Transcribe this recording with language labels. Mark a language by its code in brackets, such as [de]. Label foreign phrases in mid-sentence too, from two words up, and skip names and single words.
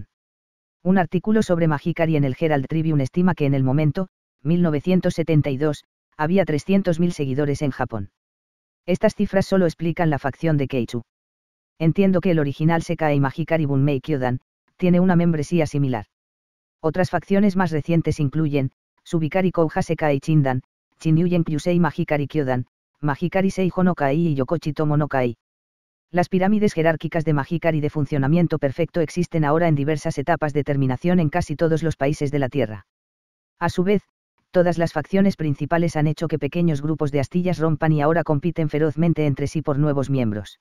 [es] Un artículo sobre Mahikari en el Herald Tribune estima que en el momento, 1972, había 300.000 seguidores en Japón. Estas cifras solo explican la facción de Keichu. Entiendo que el original Sekai Mahikari Bunmei Kyodan tiene una membresía similar. Otras facciones más recientes incluyen Subikari Kouja Sekai Chindan, Chinyuyen Kyusei Mahikari Kyodan, Mahikari Seijo no Kai y Yokochi Tomo no Kai. Las pirámides jerárquicas de Mahikari de funcionamiento perfecto existen ahora en diversas etapas de terminación en casi todos los países de la Tierra. A su vez, todas las facciones principales han hecho que pequeños grupos de astillas rompan y ahora compiten ferozmente entre sí por nuevos miembros.